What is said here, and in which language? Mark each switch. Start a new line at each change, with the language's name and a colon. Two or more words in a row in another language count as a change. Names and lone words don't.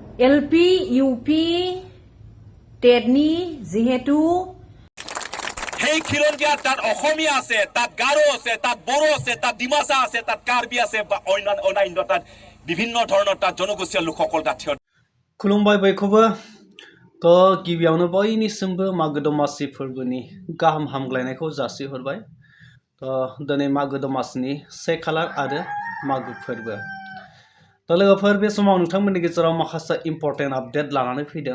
Assamese: LP UP.ন যেহেতু সেই খিলঞ্জীয়া তাত অসমীয়া আছে, তাত গাৰো আছে, তাত বড়ো আছে, তাত ডিমাচা আছে, তাত কাৰ্বি আছে বা অন্যান্য তাত বিভিন্ন ধৰণৰ তাত জনগোষ্ঠীয় লোকসকল তাত থিয়।
Bodo: खुलुमबाय बयखौबो तो गिबियावनो बयनिसिमबो मागो दमासि फोरबोनि गाहाम हामग्लायनायखौ जासिहरबाय। तो दिनै मागो दमासिनि 1 खालार आरो मागो फोरबो। तो लोगोफोर बे समाव नोंथांमोननि गेजेराव माखासे
English: important update
Bodo: लानानै फैदों।